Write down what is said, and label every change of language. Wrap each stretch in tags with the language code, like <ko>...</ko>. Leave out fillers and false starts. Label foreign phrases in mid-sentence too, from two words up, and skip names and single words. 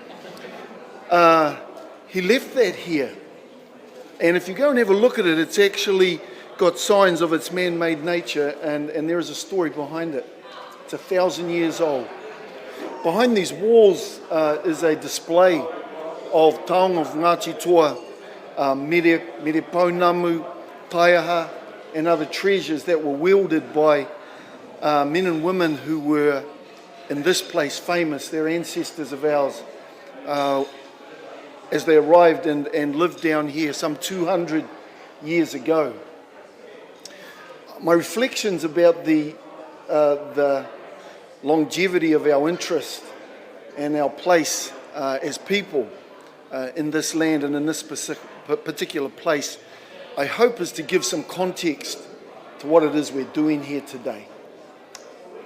<en>He left that here. And if you go and have a look at it, it's actually got signs of its man-made nature, and there is a story behind it. It's 1,000 years old. Behind these walls is a display of taonga of Ngāti Toa,</en> <mi>mere pounamu,</mi> <en>taiaha, and other treasures that were wielded by men and women who were in this place famous. They're ancestors of ours as they arrived and lived down here some 200 years ago. My reflections about the longevity of our interest and our place as people in this land and in this particular place, I hope is to give some context to what it is we're doing here today.</en>